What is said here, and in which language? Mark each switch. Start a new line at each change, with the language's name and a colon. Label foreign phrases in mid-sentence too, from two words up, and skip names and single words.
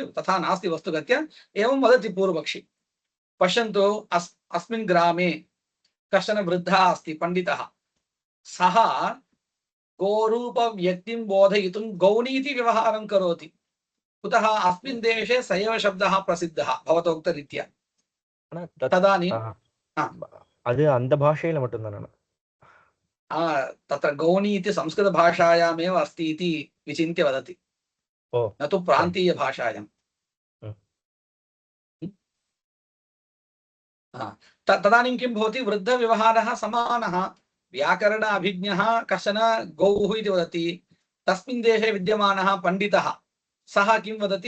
Sanskrit: तथा नास्ति वस्तुगत्या, एवं वदति पूर्वपक्षी। पश्यन्तु, अस्मिन् ग्रामे कश्चन वृद्धः अस्ति, पंडितः। सः गोरूप व्यक्तिं बोधयितुं गौणी इति व्यवहारं करोति। कुतः? अस्मिन् देशे स एव शब्दः प्रसिद्धः भवतोक्तरीत्या। तदानीं
Tamil: அது அந்த பாஷையில மட்டும்தானே?
Sanskrit: तत्र गौणी इति संस्कृतभाषायामेव अस्ति इति विचिन्त्य वदति, न तु प्रान्तीयभाषायां। तदानीं किं भवति? वृद्धव्यवहारः समानः। व्याकरण अभिज्ञः कश्चन गौः इति वदति, तस्मिन् देशे विद्यमानः पण्डितः सः किं वदति?